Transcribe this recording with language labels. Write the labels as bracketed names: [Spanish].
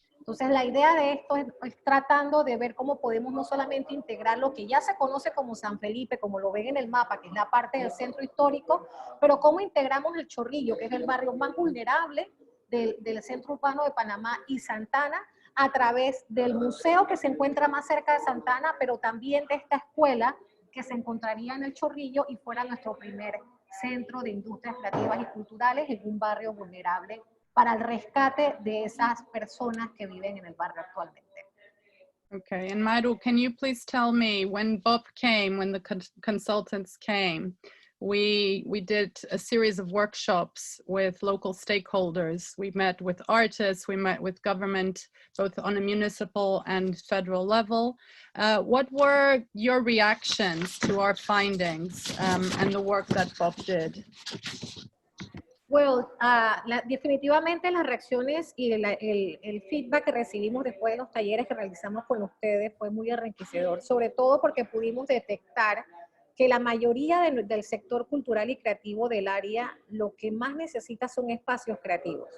[Spanish] Entonces la idea de esto es tratando de ver cómo podemos no solamente integrar lo que ya se conoce como San Felipe, como lo ven en el mapa, que es la parte del centro histórico, pero cómo integramos el Chorrillo, que es el barrio más vulnerable del centro urbano de Panamá, y Santana, a través del museo que se encuentra más cerca de Santana, pero también de esta escuela que se encontraría en el Chorrillo y fuera nuestro primer centro de industrias creativas y culturales en un barrio vulnerable para el rescate de esas personas que viven en el barrio actualmente. [English] Okay, and Maru, can you please tell me, when Bob came, when the consultants came, we did a series of workshops with local stakeholders. We met with artists, we met with government, both on a municipal and federal level. What were your reactions to our findings and the work that Bob did? [Spanish] Well, definitivamente las reacciones y el feedback que recibimos después de los talleres que realizamos con ustedes fue muy enriquecedor, sobre todo porque pudimos detectar que la mayoría del sector cultural y creativo del área lo que más necesita son espacios creativos.